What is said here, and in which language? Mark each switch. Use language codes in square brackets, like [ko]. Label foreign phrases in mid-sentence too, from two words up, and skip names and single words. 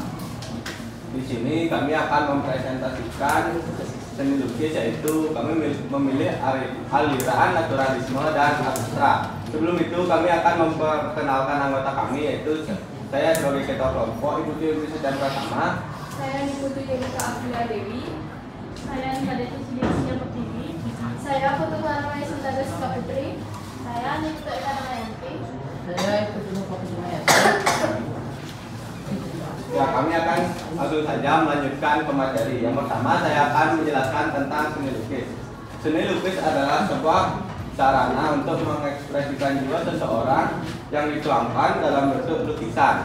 [id] Di sini kami akan mempresentasikan seni lukis, yaitu kami memilih aliran naturalisme dan abstrak. Sebelum itu kami akan memperkenalkan anggota kami, yaitu saya sebagai ketua kelompok Ibu Tri dan Pratama. Saya Niputu Yunita Abdullah Dewi. Saya Nikadeti Sidiasinya Pertiwi. Saya Putu Karamaya Sintaga Suka Putri. Saya Niputu Eka Namayanti. Saya Putu Nukopi Jumayati. Ya, kami akan langsung saja melanjutkan ke materi. Yang pertama, saya akan menjelaskan tentang seni lukis. Seni lukis adalah sebuah sarana untuk mengekspresikan jiwa seseorang yang dituangkan dalam bentuk lukisan.